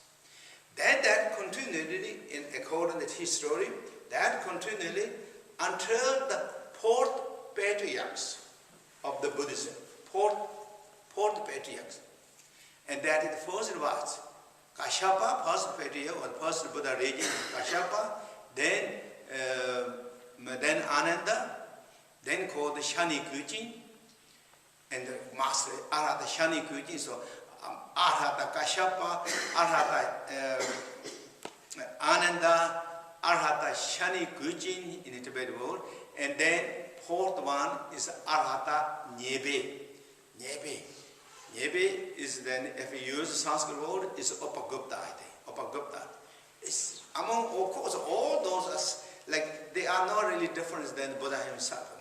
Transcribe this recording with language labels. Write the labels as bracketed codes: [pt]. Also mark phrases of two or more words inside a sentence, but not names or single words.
[en] That continually, in according to his story, that continually until the 4th patriarchs of the Buddhism, 4th patriarchs. And that is the first was Kashyapa, first patriarch, or first Buddha regime, Kashyapa, then Ananda, then called the Shani Kujin, and the master Arhata Shani Kujin. So Arhata Kashyapa, Arhata Ananda, Arhata Shani Kujin in the Tibetan world, and then 4th one is Arhata Nyebe. Nyebe is then, if you use the Sanskrit word, is Upagupta, I think. Upagupta. It's among, of course, all those, like, they are not really different than Buddha himself.